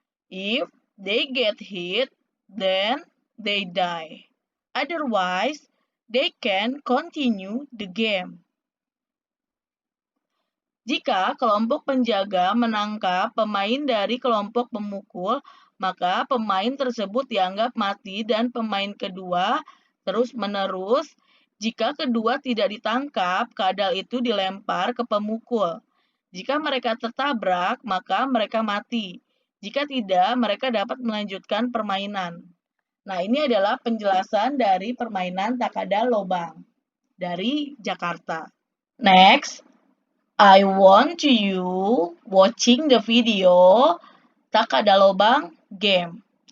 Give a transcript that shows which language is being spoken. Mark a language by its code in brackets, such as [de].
[en] If they get hit, then they die. Otherwise, they can continue the game. [id] Jika kelompok penjaga menangkap pemain dari kelompok pemukul, maka pemain tersebut dianggap mati dan pemain kedua terus-menerus. Jika kedua tidak ditangkap, kadal itu dilempar ke pemukul. Jika mereka tertabrak, maka mereka mati. Jika tidak, mereka dapat melanjutkan permainan. Nah, ini adalah penjelasan dari permainan Takada Lobang dari Jakarta. [en] Next, I want you watching the video Takada Lobang game.